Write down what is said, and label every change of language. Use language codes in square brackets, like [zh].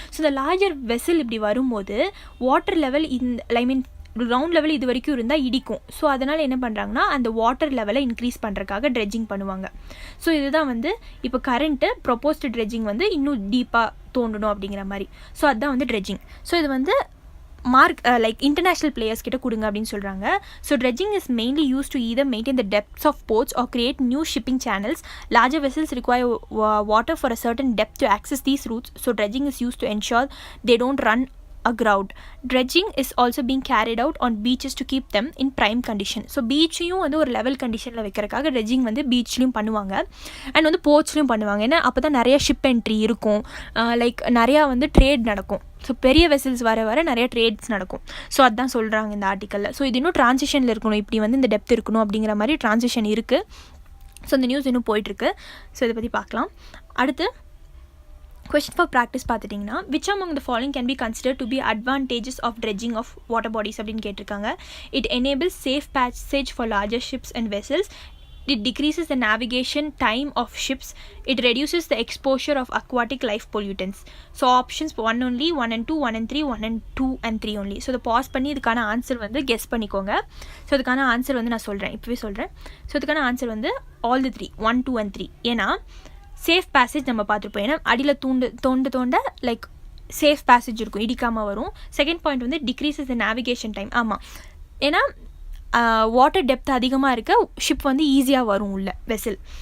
[ta] So இந்த larger vessel இப்படி வரும்போது வாட்டர் லெவல் கிரவுண்ட் லெவல் இது வரைக்கும் இருந்தால் இடிக்கும். ஸோ அதனால் என்ன பண்ணுறாங்கன்னா அந்த வாட்டர் லெவலை இன்க்ரீஸ் பண்ணுறதுக்காக ட்ரெட்ஜிங் பண்ணுவாங்க. ஸோ இதுதான் வந்து இப்போ கரண்ட்டு ப்ரொப்போஸ்டு ட்ரெட்ஜிங் வந்து இன்னும் டீப்பாக தோண்டணும் அப்படிங்கிற மாதிரி. ஸோ அதுதான் வந்து ட்ரெட்ஜிங். ஸோ இது வந்து லைக் இன்டர்நேஷ்னல் பிளேயர்ஸ் கிட்ட கொடுங்க அப்படின்னு சொல்கிறாங்க. [en] So dredging is mainly use to either maintain the depths of ports or create new shipping channels. Larger vessels require water for a certain depth to access these routes. So dredging is used to ensure they don't run aground. Dredging is also being carried out on beaches to keep them in prime condition. [ta] So பீச்சையும் வந்து ஒரு level கண்டிஷனில் வைக்கிறதுக்காக dredging வந்து பீச்லேயும் பண்ணுவாங்க and வந்து போர்ட்ஸ்லையும் பண்ணுவாங்க. ஏன்னா அப்போ தான் நிறையா ஷிப் என்ட்ரி இருக்கும், லைக் நிறையா வந்து ட்ரேட் நடக்கும். ஸோ பெரிய வெசல்ஸ் வர நிறைய ட்ரேட்ஸ் நடக்கும். ஸோ அதுதான் சொல்கிறாங்க இந்த ஆர்டிக்கலில். ஸோ இது இன்னும் ட்ரான்சிஷனில் இருக்கணும், இப்படி வந்து இந்த டெப்த் இருக்கணும் அப்படிங்கிற மாதிரி ட்ரான்சிஷன் இருக்குது. ஸோ இந்த நியூஸ் இன்னும் போயிட்டுருக்கு. ஸோ இதை பற்றி பார்க்கலாம். [en] அடுத்து question for practice [ta] பார்த்துட்டிங்கன்னா, [en] which among the following can be considered to be advantages of dredging of water bodies [ta] அப்படின்னு கேட்டிருக்காங்க. [en] It enables safe passage for larger ships and vessels. It decreases the navigation time of ships. It reduces the exposure of aquatic life pollutants. So options 1 only, 1 and 2, 1 and 3, 1 and 2 and 3 only. [ta] So இதை pass பண்ணி இதுக்கான answer வந்து guess பண்ணிக்கோங்க. So இதுக்கான answer வந்து நான் சொல்கிறேன், இப்போவே சொல்கிறேன். ஸோ இதுக்கான ஆன்சர் வந்து ஆல் தி 3, 1, 2 and 3. ஏன்னா சேஃப் பேசேஜ் நம்ம பார்த்துருப்போம். ஏன்னா அடியில் தோண்ட லைக் சேஃப் பேசேஜ் இருக்கும், இடிக்காமல் வரும். செகண்ட் பாயிண்ட் வந்து [en] Decreases the navigation time. [ta] ஆமாம், ஏன்னா வாட்டர் டெப்த் அதிகமாக இருக்க ஷிப் வந்து ஈஸியாக வரும் உள்ள வெசல்.